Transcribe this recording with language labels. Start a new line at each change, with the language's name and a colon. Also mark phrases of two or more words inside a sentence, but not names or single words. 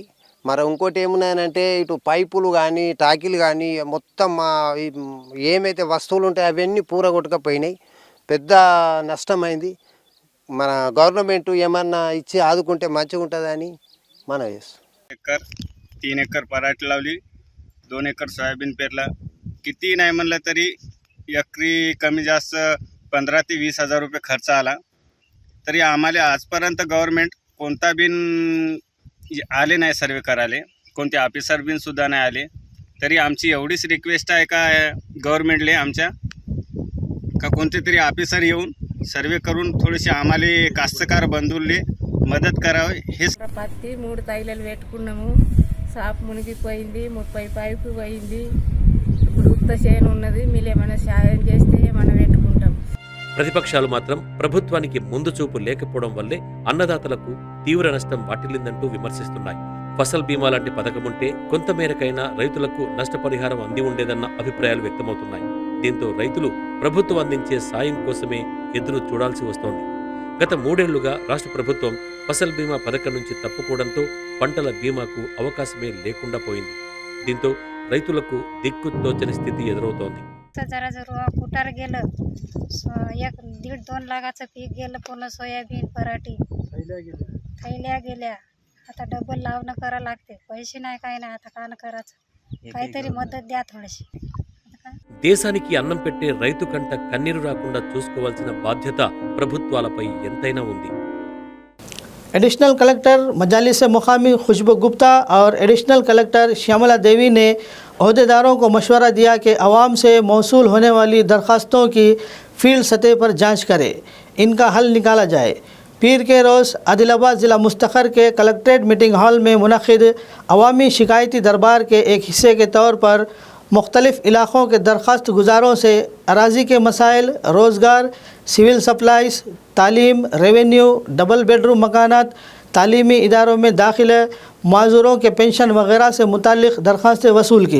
Telugu: మరి ఇంకోటి ఏమున్నాయనంటే ఇటు పైపులు కానీ టాకీలు కానీ మొత్తం ఏమైతే వస్తువులు ఉంటాయో అవన్నీ పూర కొట్టుకపోయినాయి. పెద్ద నష్టమైంది. మన గవర్నమెంట్ ఏమన్నా ఇచ్చి ఆదుకుంటే మంచిగా ఉంటుందని మనం చేస్తాం.
Marathi: 3 एकर पराठी लावली, 2 एकर सोयाबीन पेरला. किती नाही म्हणलं तरी एकरी कमी जास्त 15 ते 20 हजार रुपये खर्च आला. तरी आम्हाला आजपर्यंत गव्हर्नमेंट कोणता बिन आले नाही सर्वे करायला, कोणते ऑफिसर बिन सुद्धा नाही आले. तरी आमची एवढीच रिक्वेस्ट आहे का गव्हर्नमेंटले आमच्या का कोणते तरी ऑफिसर येऊन सर्वे करून थोडीशी आम्हाला कास्तकार बंधूंले మద్దతు करावे.
Telugu: పత్తి 3 తైలలు పెట్టుకున్నాము. సాపు మునిగిపోయింది, 30 పైపు పోయింది. ఇప్పుడు ఉత్త చేను ఉన్నది. మీరు ఏమైనా సాయం చేస్తే ఏమైనా పెట్టుకుంటాం. ప్రతిపక్షాలు మాత్రం ప్రభుత్వానికి ముందు చూపు లేకపోవడం వల్లే అన్నదాతలకు తీవ్ర నష్టం వాటిల్లిందంటూ విమర్శిస్తున్నాయి. ఫసల్ బీమా లాంటి పథకముంటే కొంతమేరకైనా రైతులకు నష్టపరిహారం అంది ఉండేదన్న అభిప్రాయాలు వ్యక్తమవుతున్నాయి. దీంతో రైతులు ప్రభుత్వం అందించే సాయం కోసమే ఎదురు చూడాల్సి వస్తోంది. గత 3 ఏళ్లుగా రాష్ట్ర ప్రభుత్వం ఫసల్ బీమా పథకం నుంచి తప్పుకోవడంతో పంటల బీమాకు అవకాశమే లేకుండా పోయింది. దీంతో రైతులకు దిక్కు తోచని స్థితి ఎదురవుతోంది.
Marathi: जरा कुटार गेलं, 1-1.5-2 लाखाचं पीक गेलं. पूर्ण सोयाबीन, पराठी थैल्या गेल्या. आता डबल लावणं करा लागते, पैसे नाही काय नाही, आता कान करायचं, काहीतरी मदत द्या थोडीशी.
Telugu: దేశానికి అన్నం పెట్టే రైతు కంట కన్నీరు రాకుండా చూసుకోవాల్సిన బాధ్యత ప్రభుత్వాలపై ఎంతైనా ఉంది.
English: additional collector
Urdu: مجالس مقامی خوشبو گپتا اور
English: additional collector
Urdu: شیاملا دیوی نے عہدیداروں کو مشورہ دیا کہ عوام سے موصول ہونے والی درخواستوں کی فیلڈ سطح پر جانچ کریں، ان کا حل نکالا جائے. پیر کے روز عادل آباد ضلع مستقر کے
English: collectorate meeting hall
Urdu: میں منعقد عوامی شکایتی دربار کے ایک حصے کے طور پر مختلف علاقوں کے درخواست گزاروں سے اراضی کے مسائل، روزگار,
English: civil supplies,
Urdu: تعلیم، ریونیو,
English: double bedroom
Urdu: مکانات، تعلیمی اداروں میں داخلہ، معذوروں کے پنشن وغیرہ سے متعلق درخواستیں وصول کی.